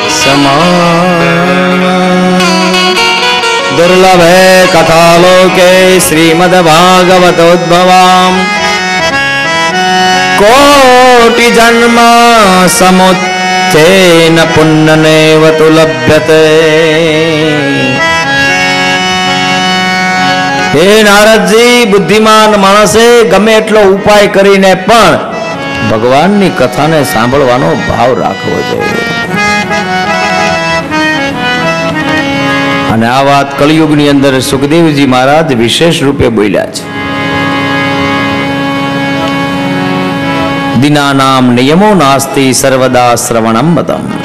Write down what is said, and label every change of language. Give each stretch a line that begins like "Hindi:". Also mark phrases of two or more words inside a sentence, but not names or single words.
Sanskrit: दुर्लभे कथालोके श्रीमद्भागवतोद्भवाम् कोटि जन्म समुच्चयेन पुण्यनेव तु लभ्यते।
Gujarati: હે નારદજી, બુદ્ધિમાન માણસે ગમે એટલો ઉપાય કરીને પણ ભગવાનની કથાને સાંભળવાનો ભાવ રાખવો જોઈએ. અને આ વાત કળિયુગની અંદર સુખદેવજી મહારાજ વિશેષ રૂપે બોલ્યા છે.
Sanskrit: દિનાનામ નિયમો નાસ્તિ સર્વદા શ્રવણમ મતમ.